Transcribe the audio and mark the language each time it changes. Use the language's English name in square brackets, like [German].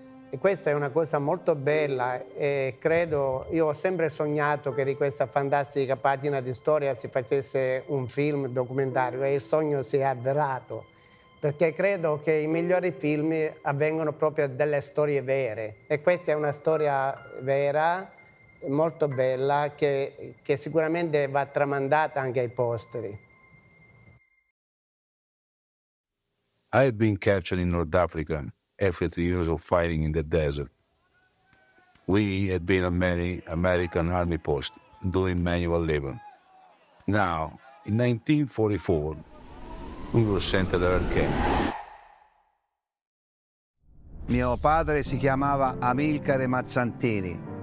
[Italian] E questa è una cosa molto bella e credo, io ho sempre sognato che di questa fantastica pagina di storia si facesse un film documentario e il sogno si è avverato, perché credo che i migliori film avvengono proprio delle storie vere e questa è una storia vera, molto bella, che sicuramente va tramandata anche ai posteri. [English] I had been captured in North Africa after 3 years of fighting in the desert. We had been on many American army posts doing manual labor. Now, in 1944, we were sent to Letterkenny. [Italian] Mio padre si chiamava Amilcare Mazzantini.